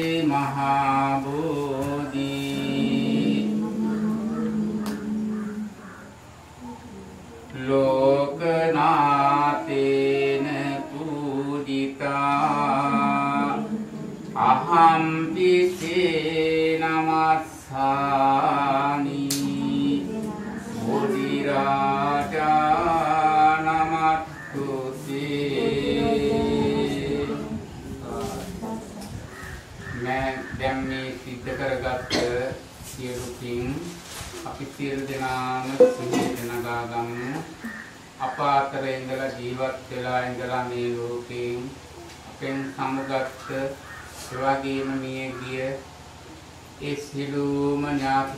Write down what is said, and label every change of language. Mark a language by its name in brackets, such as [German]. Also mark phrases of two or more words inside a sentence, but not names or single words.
[Pali] mahabodhi lokanatena pujita aham pise namassani bodhiraja namattuti [Sinhala] දැන් මේ සිද්ධ කරගත්ත සියලු පින් අපි සියලු දෙනාම සිහියට නගා ගමු. අප අතර ඉඳලා ජීවත් වෙලා ඉඳලා මේ ලෝකයෙන් අපෙන් සමුගත්ත ඒ වගේම මිය ගිය ඒ සියලුම ඥාති